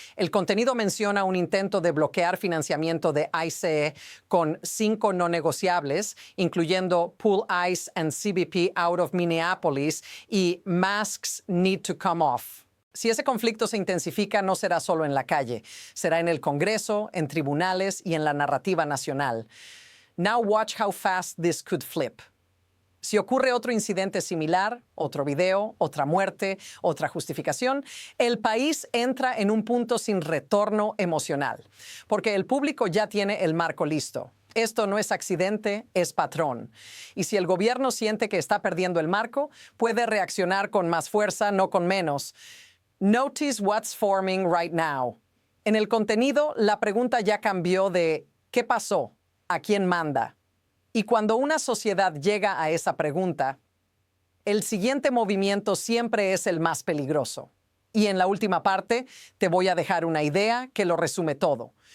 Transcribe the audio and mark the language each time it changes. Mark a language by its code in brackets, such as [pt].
[es] El contenido menciona un intento de bloquear financiamiento de ICE con 5 no negociables, incluyendo [en] Pull ICE and CBP out of Minneapolis [es] y [en] Masks need to come off. [es] Si ese conflicto se intensifica, no será solo en la calle, será en el Congreso, en tribunales y en la narrativa nacional. [en] Now watch how fast this could flip. [es] Si ocurre otro incidente similar, otro video, otra muerte, otra justificación, el país entra en un punto sin retorno emocional, porque el público ya tiene el marco listo. Esto no es accidente, es patrón. Y si el gobierno siente que está perdiendo el marco, puede reaccionar con más fuerza, no con menos. [en] Notice what's forming right now. [es] En el contenido, la pregunta ya cambió de ¿qué pasó? ¿A quién manda? Y cuando una sociedad llega a esa pregunta, el siguiente movimiento siempre es el más peligroso. Y en la última parte te voy a dejar una idea que lo resume todo.